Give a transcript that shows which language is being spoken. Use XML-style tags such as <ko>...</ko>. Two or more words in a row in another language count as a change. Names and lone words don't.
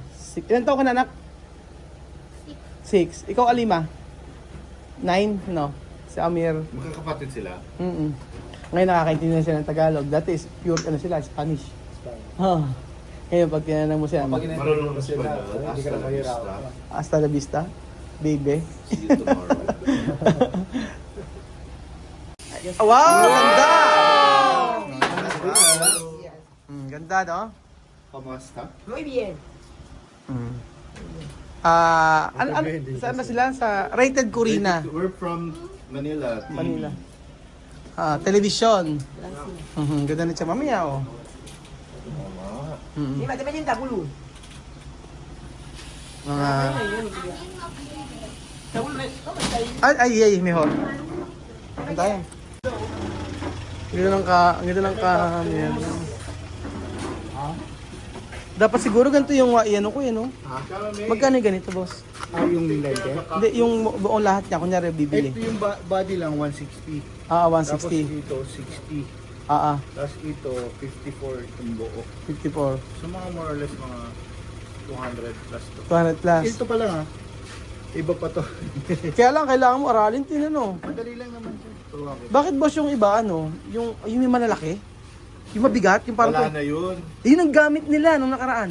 <tl>Ilan taon ka na, anak? 6. Ikaw, Alima? 9? No. Si Amir. Magkakapatid sila. Ngayon nakakaintindi na sila ng Tagalog. Dati is pure ano sila, Spanish. Oh. Ngayon pag tinanong mo sila, Marunong na sila. Hindi ka na mahirap.</tl> <es>hasta la vista,</es> <en>baby. See you tomorrow.</en> <tl>Wow! Ganda! Ganda, no? Kamusta?</tl> <es>Muy bien.</es> <tl>Saan ba sila? Sa Rated Corina.</tl> <en>We're from Manila. TV.</en> <tl>Manila. Television. Ganda na siya mamaya, oh. Ni mati pa yung takulo. Mga... Takulo na. Oh, Ay, mejor. Ang tayo. Ganda ng yan. Dapat siguro ganito yung ano ko, no? Magkano yung ganito, boss? Yung lente? Hindi, yung buong lahat niya, kunyari bibili. Ito yung body lang, 160. 160. Tapos 160. ito, 60. Tapos ito, 54 itong buo. 54. So mga</tl> <en>more or less</en> <tl>mga 200 plus to. 200 plus. Ito pa lang ha. Iba pa to. Kaya lang, kailangan mo aralin din, ano? Madali lang naman to. Turuan ko. Bakit, boss, yung iba, ano? Yung may malalaki? Yung mabigat? Yung parang... Wala na yun. Yun ang gamit nila nung nakaraan.</tl>